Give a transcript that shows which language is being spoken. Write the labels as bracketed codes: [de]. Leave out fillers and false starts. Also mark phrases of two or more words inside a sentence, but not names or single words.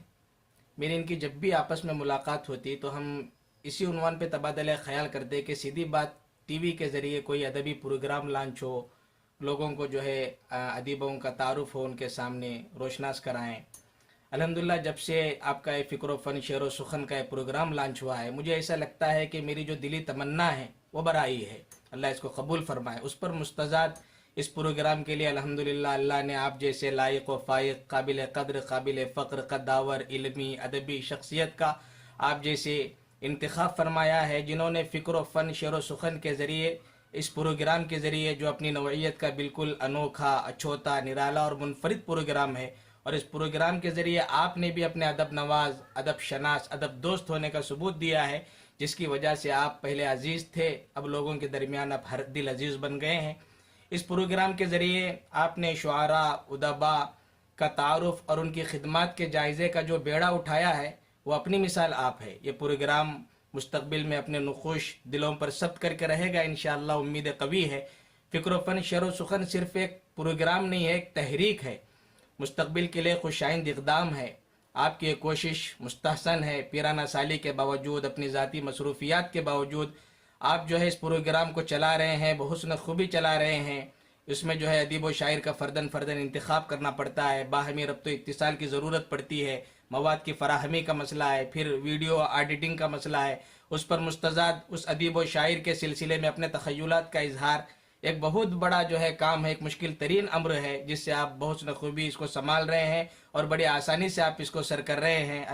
[ur] میری ان کی جب بھی آپس میں ملاقات ہوتی تو ہم اسی عنوان پہ تبادلہ خیال کرتے کہ سیدھی بات ٹی وی کے ذریعے کوئی ادبی [en] program launch [ur] ہو، لوگوں کو جو ہے ادیبوں کا تعارف ہو، ان کے سامنے روشناس کرائیں. الحمدللہ جب سے آپ کا یہ فکر و فن، شعر و سخن کا یہ [en] program launch [ur] ہوا ہے، مجھے ایسا لگتا ہے کہ میری جو دلی تمنا ہے وہ برائی ہے. اللہ اس کو قبول فرمائے. اس پر مستزاد اس پروگرام کے لیے الحمدللہ اللہ نے آپ جیسے لائق و فائق، قابل قدر، قابل فقر، قداور، علمی، ادبی شخصیت کا آپ جیسے انتخاب فرمایا ہے، جنہوں نے فکر و فن، شعر و سخن کے ذریعے، اس پروگرام کے ذریعے جو اپنی نوعیت کا بالکل انوکھا، اچھوتا، نرالا اور منفرد پروگرام ہے، اور اس پروگرام کے ذریعے آپ نے بھی اپنے ادب نواز، ادب شناس، ادب دوست ہونے کا ثبوت دیا ہے، جس کی وجہ سے آپ پہلے عزیز تھے، اب لوگوں کے درمیان اب ہر دل عزیز بن گئے ہیں. اس پروگرام کے ذریعے آپ نے شعراء، ادبا کا تعارف اور ان کی خدمات کے جائزے کا جو بیڑا اٹھایا ہے، وہ اپنی مثال آپ ہے. یہ پروگرام مستقبل میں اپنے نقوش دلوں پر ثبت کر کے رہے گا انشاءاللہ، امید قوی ہے. فکر و فن، شعر و سخن صرف ایک پروگرام نہیں ہے، ایک تحریک ہے، مستقبل کے لیے خوش آئند اقدام ہے. آپ کی یہ کوشش مستحسن ہے. پیرانہ سالی کے باوجود، اپنی ذاتی مصروفیات کے باوجود آپ جو ہے اس پروگرام کو چلا رہے ہیں، بحسن خوبی چلا رہے ہیں. اس میں جو ہے ادیب و شاعر کا فردن انتخاب کرنا پڑتا ہے، باہمی ربط و اتصال کی ضرورت پڑتی ہے، مواد کی فراہمی کا مسئلہ ہے، پھر [en] video editing [ur] کا مسئلہ ہے، اس پر مستزاد اس ادیب و شاعر کے سلسلے میں اپنے تخیلات کا اظہار، ایک بہت بڑا جو ہے کام ہے، ایک مشکل ترین امر ہے جس سے آپ بہت بخوبی اس کو سنبھال رہے ہیں اور بڑی آسانی سے آپ اس کو سر کر رہے ہیں۔